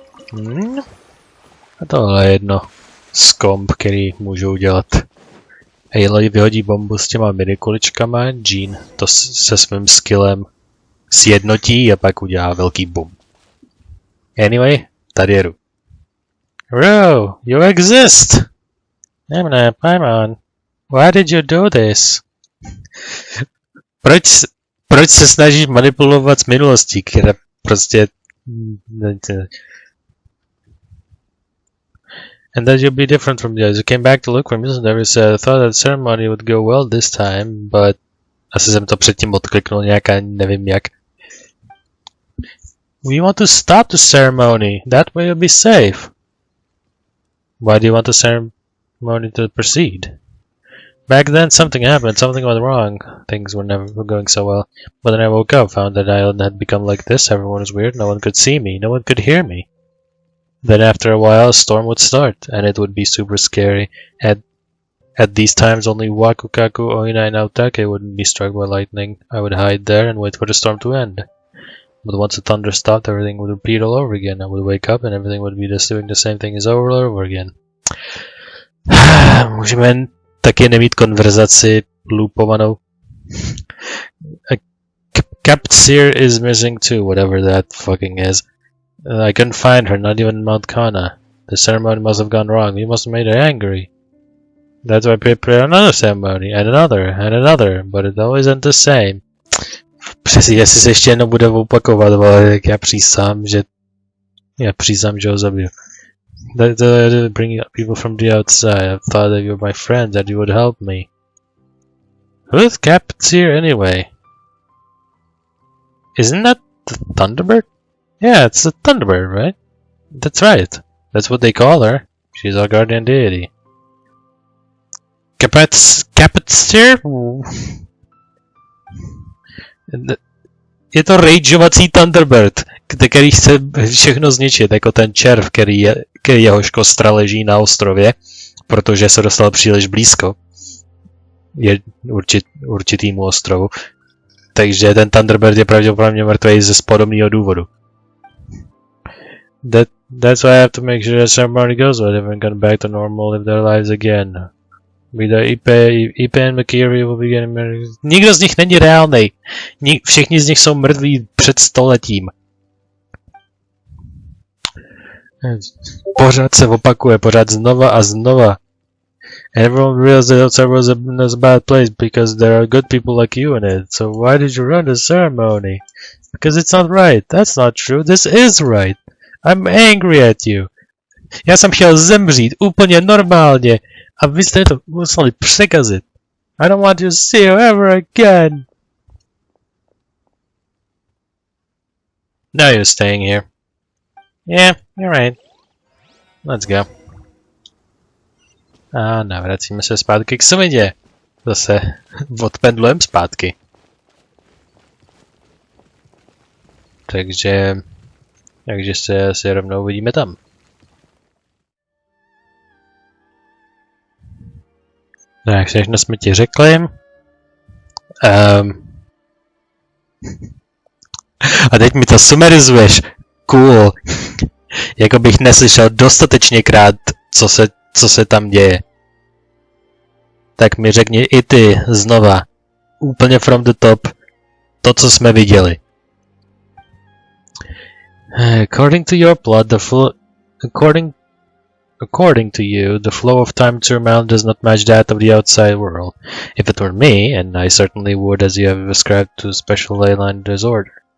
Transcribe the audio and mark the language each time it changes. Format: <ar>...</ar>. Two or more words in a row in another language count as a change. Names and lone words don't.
<cs>A tohle je jedno z komb, který můžu udělat. Aloy vyhodí bombu s těma minikuličkama, Jean to se svým skillem sjednotí a pak udělá velký boom. Anyway, tady jedu.</cs> <en>Ro, you exist! Nemne, Paimon, why did you do this?</en> <cs>Proč se snažíš manipulovat s minulostí, která prostě...</cs> <en>And that you'll be different from the others. You came back to look for me, and I thought that the ceremony would go well this time, but...</en> <cs>Asi jsem to předtím odkliknul nějak a nevím jak.</cs> <en>We want to stop the ceremony. That way you'll be safe. Why do you want the ceremony to proceed? Back then something happened, something went wrong. Things were never going so well. But then I woke up, found that island had become like this, everyone was weird, no one could see me, no one could hear me. Then after a while a storm would start, and it would be super scary. At these times only Wakukaku, Oina and Aotake wouldn't be struck by lightning. I would hide there and wait for the storm to end. But once the thunder stopped, everything would repeat all over again. I would wake up and everything would be just doing the same thing as over and over again.</en> <cs>Můžeme taky nemít konverzaci loopovanou.</cs> <en>Captsir is missing too, whatever that fucking is. I couldn't find her, not even in Mount Kana. The ceremony must have gone wrong. We must have made her angry. That's why I prepared another ceremony, and another, but it always ends the same.</en> <cs>Přesně, jestli se ještě jednou bude opakovat, ale já přísám, že ho zabiju.</cs> <en>Bring people from the outside. I thought that you were my friend, that you would help me. Who's Captsir anyway? Isn't that the Thunderbird? Yeah, it's the Thunderbird, right? That's right. That's what they call her. She's our guardian deity. Captsir?</en> <cs>Je to rageovací Thunderbird, který chce všechno zničit, jako ten červ, který jehož kostra leží na ostrově, protože se dostal příliš blízko určitýmu ostrovu. Takže ten Thunderbird je pravděpodobně mrtvý ze podobného důvodu.</cs> <en>That's why I have to make sure that ceremony goes well. Everyone got back to normal, live their lives again. Ipe and Makiri will be getting married.</en> <cs>Nikdo z nich není reálnej. Všichni z nich jsou mrtví před stoletím. Pořád se opakuje, pořád znova a znova.</cs> <en>Everyone realized that outside was a bad place because there are good people like you in it. So why did you run the ceremony? Because it's not right. That's not true. This is right. I'm angry at you.</en> <cs>Já jsem chtěl zemřít úplně normálně. A vy jste to museli překazit. I don't want to see you ever again. Now you're staying here. Yeah, you're right. Let's go. A navracíme se zpátky k Sumidě. Zase odpendlujem zpátky. Takže se rovnou uvidíme tam. Tak, všechno jsme ti řekli. A teď mi to sumerizuješ. Cool. Jako bych neslyšel dostatečněkrát, co se tam děje. Tak mi řekni i ty znova.</cs> <en>Úplně from the top. To,</en> <cs>co jsme viděli.</cs> <en>According to your plot, According to you, the flow of time to your mind does not match that of the outside world. If it were me, and I certainly would, as you have ascribed to a special ley line disorder.</en>